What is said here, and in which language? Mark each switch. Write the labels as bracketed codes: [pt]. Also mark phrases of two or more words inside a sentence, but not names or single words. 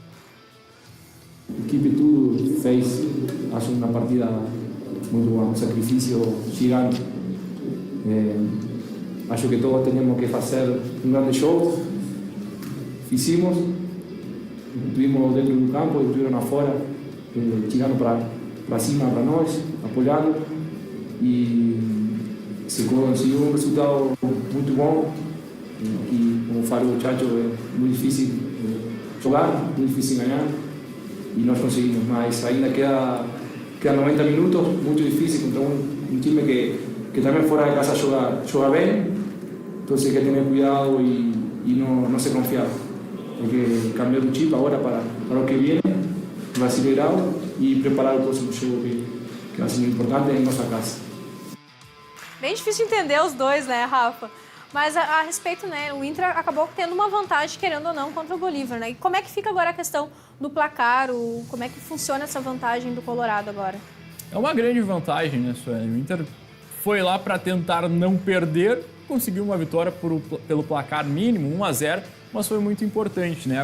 [pt] A equipe tudo fez, acho, uma partida muito boa, um sacrifício gigante. Acho que todos teníamos que fazer um grande jogo. Fizemos, estuvimos dentro do campo e estuvieron afuera, tirando para cima para nós, apoiando. E se conseguiu um resultado muito bom. E, como falou o Chacho, é muito difícil jogar, muito difícil ganhar. E nós conseguimos, mas ainda queda 90 minutos, muito difícil contra um time que também fora de casa joga bem. [es] Então hay que tener cuidado y no se confiar. Hay que cambiar el chip ahora para lo que viene, Brasileirão y preparar el próximo jogo que va a ser muy importante en nuestra casa. [pt] Bem difícil entender os dois, né, Rafa? Mas a respeito, né, o Inter acabou tendo uma vantagem, querendo ou não, contra o Bolívar, né? E como é que fica agora a questão do placar, como é que funciona essa vantagem do Colorado agora? É uma grande vantagem, né, Sueli? O Inter foi lá para tentar não perder, conseguiu uma vitória pelo placar mínimo, 1-0, mas foi muito importante, né?